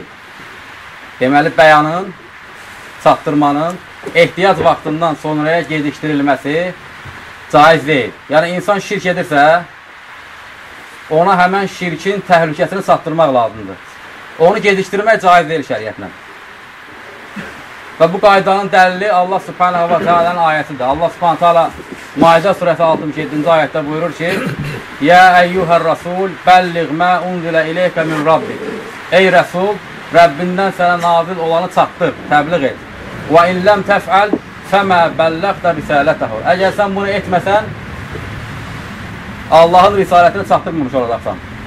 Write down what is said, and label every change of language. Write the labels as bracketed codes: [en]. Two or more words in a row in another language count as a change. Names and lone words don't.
[az] Deməli, bəyanın, çatdırmanın ehtiyac vaxtından sonraya gedikdirilməsi caiz deyil. Yəni, insan şirk edirsə, ona həmən şirkin təhlükəsini çatdırmaq lazımdır. Onu gedikdirmək caiz deyil şəriətlə. Və bu qaydanın dəlili [ar] الله سبحانه وتعالى [az] ayətidir. [ar] الله سبحانه وتعالى [az] Maidə surəsi 67-ci ayətdə buyurur ki, [ar] يا أيها الرسول بلغ ما أنزل إليك من ربك. [az] Ey rəsul, Rəbbindən sənə nazil olanı çatdır, təbliğ et. [ar] وإن لم تفعل فما بلغت رسالته. [az] Əgər sən bunu etməsən, Allahın risalətini çatdırmamış olacaqsan.